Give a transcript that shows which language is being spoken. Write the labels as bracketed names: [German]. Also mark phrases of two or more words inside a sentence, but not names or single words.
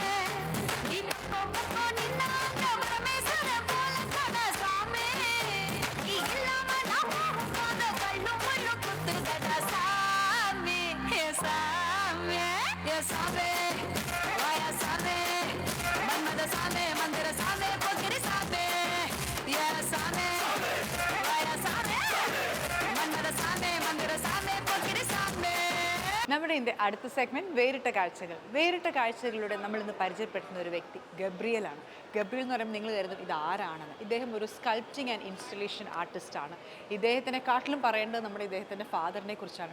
[Tamil] நீ பக்கம் நின்னாங்க பரமேஸ்வர போல கட சாமி நீ இல்லாம நான் போகாத கண்ணு முள்ளு குத்து கட சாமி ஏ சாமி ஏ சாமி வாயா சாமி மன்மத சாமி மந்திர சாமி பொக்கிரி சாமி ஏ சாமி வாயா சாமி [Malayalam] മന്മഥ സാമേ മന്ദിര സാമേ പൊക്കിരി സാമേ. നമ്മുടെ ഇതിൻ്റെ അടുത്ത സെഗ്മെന്റ് വേറിട്ട കാഴ്ചകൾ. വേറിട്ട കാഴ്ചകളിലൂടെ നമ്മൾ ഇന്ന് പരിചയപ്പെടുത്തുന്ന ഒരു വ്യക്തി ഗബ്രിയലാണ്. ഗബ്രിയൽ എന്ന് പറയുമ്പോൾ നിങ്ങൾ കരുതും ഇത് ആരാണെന്ന്. ഇദ്ദേഹം ഒരു [English] sculpting and installation [Malayalam] ആർട്ടിസ്റ്റാണ്. ഇദ്ദേഹത്തിനെക്കാട്ടിലും പറയേണ്ടത് നമ്മുടെ ഇദ്ദേഹത്തിൻ്റെ ഫാദറിനെ കുറിച്ചാണ്.